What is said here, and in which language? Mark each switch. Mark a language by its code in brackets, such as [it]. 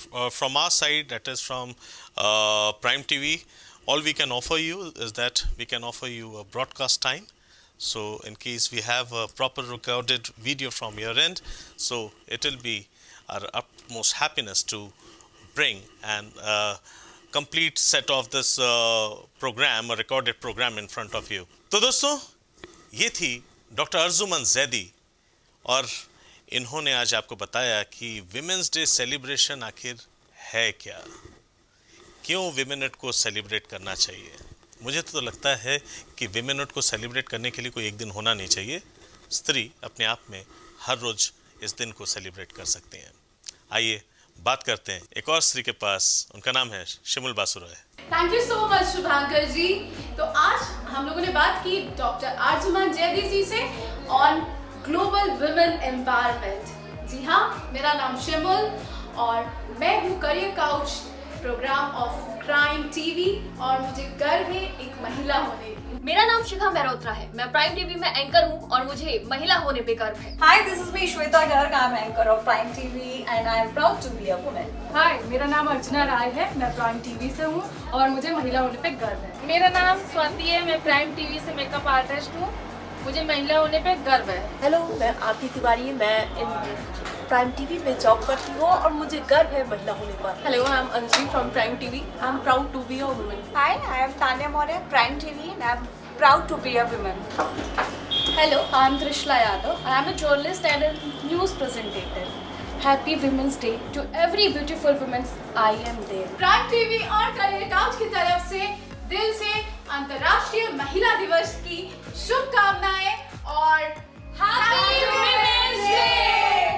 [en] From our side, that is from Prime TV, all we can offer you is that we can offer you a broadcast time. So in case we have a proper recorded video from your end, so it will be our utmost happiness to bring an complete set of this program, a recorded program in front of you. [hi] तो दोस्तों, ये थी doctor Arjuman Zaidi, और इन्होंने आज आपको बताया कि विमेंस डे सेलिब्रेशन आखिर है क्या, क्यों विमेनट को सेलिब्रेट करना चाहिए। मुझे तो लगता है कि विमेनट को सेलिब्रेट करने के लिए कोई एक दिन होना नहीं चाहिए। स्त्री अपने आप में हर रोज़ इस दिन को सेलिब्रेट कर सकते हैं। आइए बात करते हैं एक और स्त्री के पास, उनका नाम है Shimul Basu Roy. [en] Thank you so much Shubhankar ji. [hi] तो आज हम लोगों ने बात की डॉक्टर अर्जुमन जैदी जी से [en] On global women empowerment. [hi] जी हाँ, मेरा नाम शिमुल और मैं हूँ career couch programme of prime TV, और मुझे गर्व है एक महिला होने की। मेरा नाम शिखा मेहरोत्रा है, मैं प्राइम टीवी में एंकर हूँ और मुझे महिला होने पे गर्व है। [en] Hi, this is me Shweta Garg. I'm anchor of Prime TV and I am proud to be a woman. [hi] हाय, मेरा नाम अर्चना राय है, मैं प्राइम टीवी से हूँ और मुझे महिला होने पे गर्व है। मेरा नाम स्वाति है, मैं प्राइम टीवी से मेकअप आर्टिस्ट हूँ, मुझे महिला होने पे गर्व है। हेलो, मैं आरती तिवारी, मैं प्राइम टीवी पे जॉब करती हूँ और मुझे गर्व है महिला होने पर। [en] Hello, I am Anjali from Prime TV, I am proud to be a woman. Hi, I am Tanya Maurya, Prime TV and I am proud to be a woman. Hello, I am Trishla Yadav. I am a journalist and a news presentator. Happy Women's Day to every beautiful woman. I am there. [hi] Prime TV और career couch की तरफ से दिल से अंतर्राष्ट्रीय महिला दिवस की शुभकामनाएं और हैप्पी वुमेन्स डे।